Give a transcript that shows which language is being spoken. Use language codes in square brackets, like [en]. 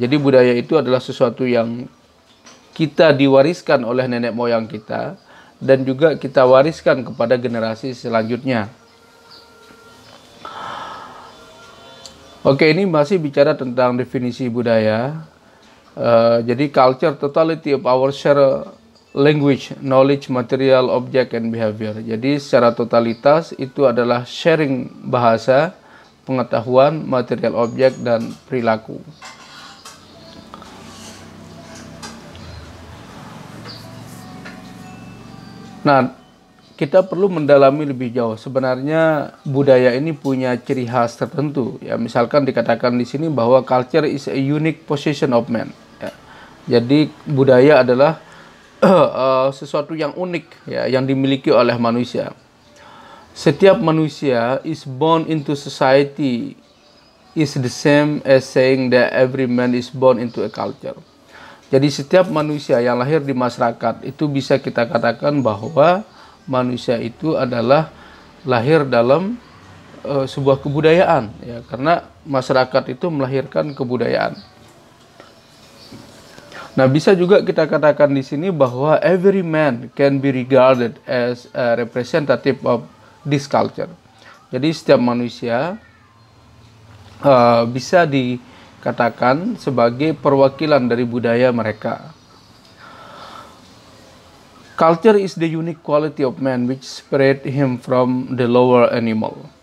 [id] Jadi budaya itu adalah sesuatu yang kita diwariskan oleh nenek moyang kita dan juga kita wariskan kepada generasi selanjutnya. Oke, ini masih bicara tentang definisi budaya. [en] Jadi culture, totality of our shared language, knowledge, material, object, and behavior. [id] Jadi secara totalitas itu adalah sharing bahasa, pengetahuan, material, objek, dan perilaku. Nah, kita perlu mendalami lebih jauh. Sebenarnya budaya ini punya ciri khas tertentu. Ya, misalkan dikatakan di sini bahwa [en] culture is a unique possession of man. Ya. [id] Jadi budaya adalah sesuatu yang unik, ya, yang dimiliki oleh manusia. Setiap manusia [en] is born into society is the same as saying that every man is born into a culture. [id] Jadi setiap manusia yang lahir di masyarakat itu bisa kita katakan bahwa manusia itu adalah lahir dalam sebuah kebudayaan, ya, karena masyarakat itu melahirkan kebudayaan. Nah, bisa juga kita katakan di sini bahwa [en] every man can be regarded as a representative of this culture. [id] Jadi setiap manusia bisa dikatakan sebagai perwakilan dari budaya mereka. [en] Culture is the unique quality of man which separate him from the lower animal.